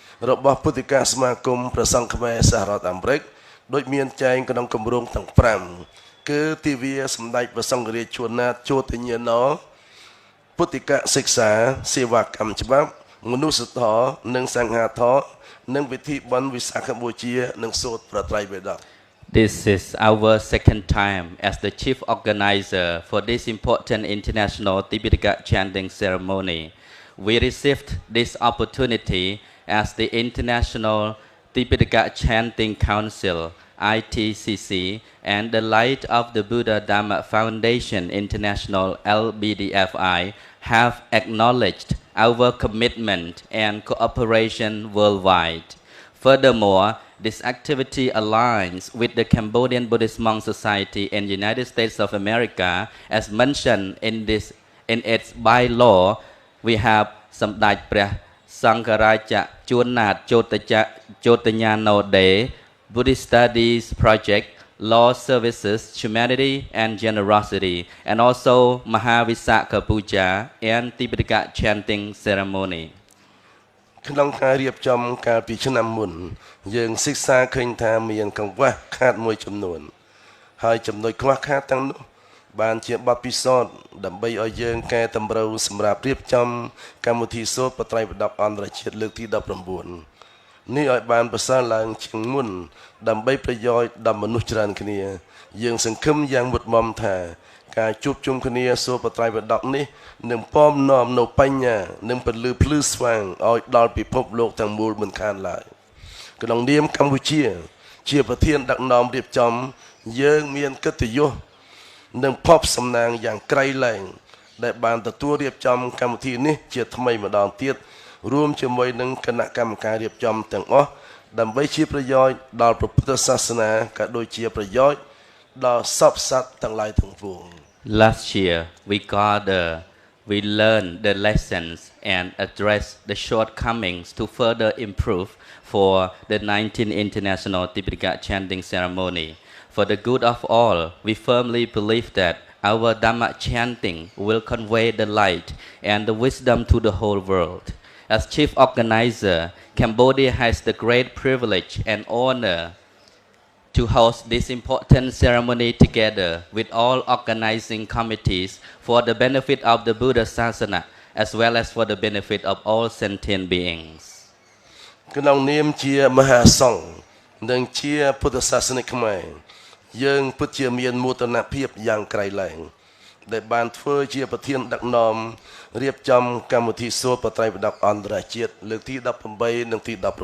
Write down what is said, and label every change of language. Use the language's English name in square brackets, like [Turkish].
[Khmer] របស់ពុទ្ធិកាសមាគមព្រះសង្ឃខ្មែរសហរដ្ឋអាមេរិកដូចមានចែងក្នុងគម្រោងទាំង5គឺទិវាសម្ដេចព្រះសង្ឃរាជជួនណាតជោទញ្ញាណពុទ្ធិកសិក្សាសេវាកម្មច្បាប់មនុស្សធម៌និងសង្ឃាធម៌និងវិធីបុណ្យវិសាខបូជានិងសូត្រប្រត្រៃបិដក [English] This is our second time as the chief organizer for this important international Tipitaka chanting ceremony. We received this opportunity as the International Tipitaka Chanting Council ITCC, and the Light of the Buddha Dhamma Foundation International LBDFI have acknowledged our commitment and cooperation worldwide. Furthermore, this activity aligns with the Cambodian Buddhist Monk Society in the United States of America. As mentioned in its bylaw, we have សម្ដេចព្រះសង្ឃរាជជួនណាតជោតញ្ញាណូ Day, Buddhist Studies Project, Law Services, Humanity and Generosity, and also Mahavisakha Puja and Tipitaka Chanting Ceremony. [Khmer] ក្នុងការរៀបចំកាលពីឆ្នាំមុនយើងសិក្សាឃើញថាមានកង្វះខាតមួយចំនួនហើយចំណុចខ្វះខាតទាំងនោះបានជាបទពិសោធន៍ដើម្បីឲ្យយើងកែតម្រូវសម្រាប់រៀបចំកម្មវិធីសូត្របត្រៃបដកអន្តរជាតិលើកទី 19 នេះឲ្យបានប្រសើរឡើងជាងមុនដើម្បីប្រយោជន៍ដល់មនុស្សច្រើនគ្នាយើងសង្ឃឹមយ៉ាងមុតមមថាការជួបជុំគ្នាសូត្របត្រៃបដកនេះនឹងពំនាំនៅបញ្ញានិងពលឺភ្លឺស្វាងឲ្យដល់ពិភពលោកទាំងមូលមិនខានឡើយក្នុងនាមកម្ពុជាជាប្រធានដឹកនាំរៀបចំយើងមានកិត្តិយស និងភ័ព្វសំណាងយ៉ាងក្រៃលែងដែលបានទទួលរៀបចំកម្មវិធីនេះជាថ្មីម្ដងទៀតរួមជាមួយនឹងគណៈកម្មការរៀបចំទាំងអស់ដើម្បីជាប្រយោជន៍ដល់ព្រះពុទ្ធសាសនាក៏ដូចជាប្រយោជន៍ដល់សពសត្វទាំងឡាយទាំងពួង [English] Last year, we learned the lessons and addressed the shortcomings to further improve for the 19th International Tipitaka Chanting Ceremony. For the good of all, we firmly believe that our Dhamma chanting will convey the light and the wisdom to the whole world. As chief organizer, Cambodia has the great privilege and honor to host this important ceremony together with all organizing committees for the benefit of the Buddha Sasana as well as for the benefit of all sentient beings. [Khmer] ក្នុងនាមជាមហាសង្ឃនិងជាពុទ្ធសាសនិកខ្មែរយើងពិតជាមានមោទនភាពយ៉ាងក្រៃលែងដែលបានធ្វើជាប្រធានដឹកនាំរៀបចំកម្មវិធីសូត្របត្រៃបដកអន្តរជាតិលើកទី 18 និងទី 19